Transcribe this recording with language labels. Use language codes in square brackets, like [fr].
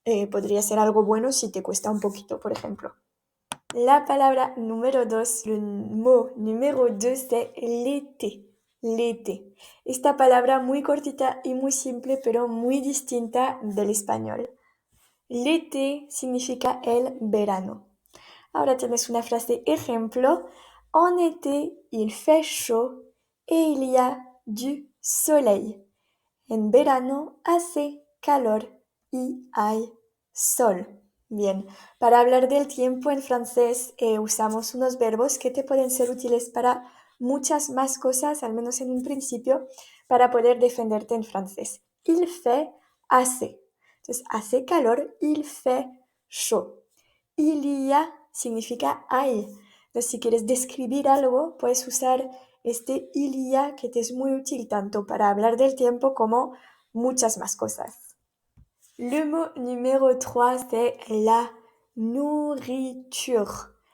[es] Podría ser algo bueno si te cuesta un poquito, por ejemplo. La palabra número 2, [fr] le mot número 2 c'est l'été. L'été. [es] Esta palabra muy cortita y muy simple, pero muy distinta del español. L'été significa el verano. Ahora tienes una frase ejemplo. [fr] En été, il fait chaud et il y a du soleil. [es] En verano hace calor y hay sol. Bien, para hablar del tiempo en francés usamos unos verbos que te pueden ser útiles para muchas más cosas, al menos en un principio, para poder defenderte en francés. [fr] Il fait, [es] hace. Entonces, hace calor, [fr] il fait chaud. Il y a [es] significa hay. Entonces, si quieres describir algo, puedes usar este [fr] il y a [es] que te es muy útil tanto para hablar del tiempo como muchas más cosas. [fr] Le mot numéro 3, c'est la nourriture.